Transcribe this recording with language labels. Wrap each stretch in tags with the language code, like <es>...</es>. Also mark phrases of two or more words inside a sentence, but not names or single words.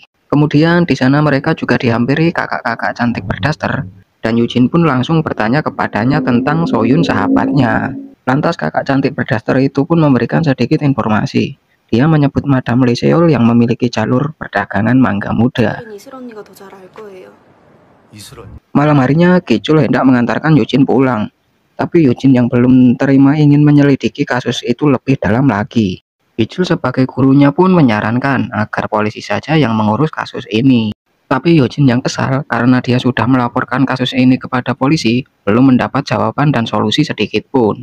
<id>Kemudian di sana mereka juga dihampiri kakak-kakak cantik berdaster, dan Eugene pun langsung bertanya kepadanya tentang Soyun sahabatnya. Lantas kakak cantik berdaster itu pun memberikan sedikit informasi. Dia menyebut Madam Lee Seol yang memiliki jalur perdagangan mangga muda.</id> <ko>이슬 언니가 더 잘 알 거예요. 이슬 언니.</ko> <id>Malam harinya Kicul hendak mengantarkan Eugene pulang. Tapi Eugene yang belum terima ingin menyelidiki kasus itu lebih dalam lagi. Kicul sebagai gurunya pun menyarankan agar polisi saja yang mengurus kasus ini. Tapi Eugene yang kesal karena dia sudah melaporkan kasus ini kepada polisi, belum mendapat jawaban dan solusi sedikit pun.</id>